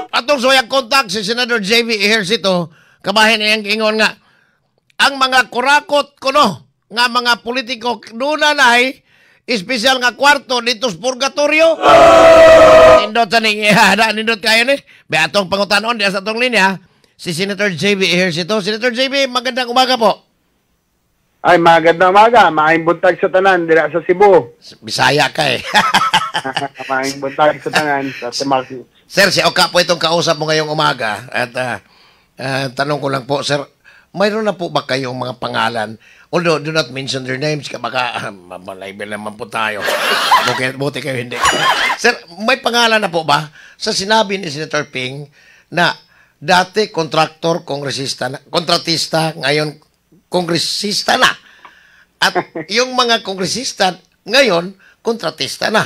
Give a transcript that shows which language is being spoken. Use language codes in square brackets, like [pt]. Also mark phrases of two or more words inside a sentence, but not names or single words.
[ceb] atong suyang kontak si Senator JV Ejercito, kabahin niyang ingon nga, ang mga kurakot kuno, nga mga politiko, doon na espesyal nga kwarto [tl] dito sa purgatorio. [ceb] Nindot sa nindot kayo ni. May atong pangutanon diya sa atong linya, si Senator JV Ejercito. [tl] Senator JV, magandang umaga po. Ay, magandang umaga. [ceb] Maayong buntag sa tanan, dira sa Cebu. [tl] Bisaya ka eh. [ceb] Maayong buntag sa tanan, sa Timaki. [tl] Sir, si Oka po itong kausap mo ngayong umaga. At tanong ko lang po, sir, mayroon na po ba kayong mga pangalan? [en] Although, do not mention their names, [tl] baka malibel naman po tayo. Buti kayo hindi. Sir, may pangalan na po ba sa sinabi ni Senator Ping na dati kontraktor, kontratista, ngayon kongresista na. At yung mga kongresista ngayon, kontratista na.